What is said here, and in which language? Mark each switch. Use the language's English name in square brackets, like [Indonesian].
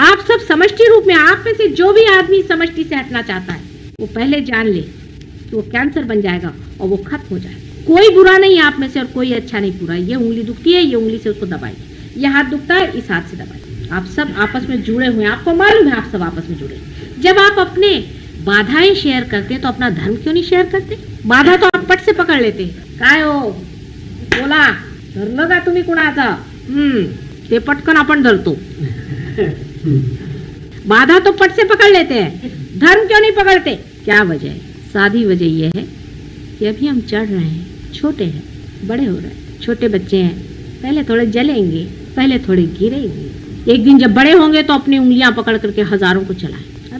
[Hindi] आप सब समष्टि रूप में, आप में से जो भी आदमी समष्टि से हटना चाहता है, वो पहले जान ले कि वो कैंसर बन जाएगा और वो खत्म हो जाएगा। कोई बुरा नहीं आप में से और कोई अच्छा नहीं पूरा। ये उंगली दुखती है, ये उंगली से उसको दबाइए, ये हाथ दुखता है, इस हाथ से दबाइए। आप सब आपस में जुड़े हुए हैं, आपको मालूम है आप सब आपस में जुड़े। जब आप अपने बाधाएं शेयर करते हैं तो अपना धर्म क्यों नहीं शेयर करते? बाधा तो आप पट से पकड़ लेते, [Marathi] काय हो बोला धरलं का तुम्ही कुणाचा, ते पटकन आपण धरतो। [Hindi] बाधा तो पट से पकड़ लेते हैं, धर्म क्यों नहीं पकड़ते? क्या वजह है? सादी वजह यह है कि अभी हम चढ़ रहे हैं, छोटे हैं, बड़े हो रहे हैं। छोटे बच्चे हैं, पहले थोड़े जलेंगे, पहले थोड़े गिरेंगे, एक दिन जब बड़े होंगे तो अपनी उंगलियां पकड़ करके हजारों को चलाएं।